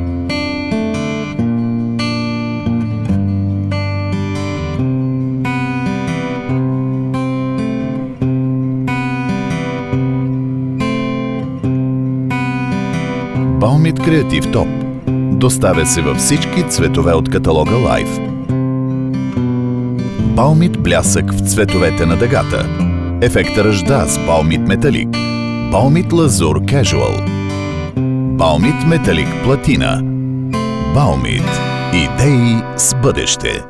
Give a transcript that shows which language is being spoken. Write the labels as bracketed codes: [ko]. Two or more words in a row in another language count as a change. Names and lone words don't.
[bg] Baumit Creative Top. Доставя се във всички цветове от каталога Life. Baumit блясък в цветовете на дъгата. Ефект ръжда с Baumit Metallic. Baumit Лазур Casual. Baumit Metallic Platina. Baumit. Идеи с бъдеще.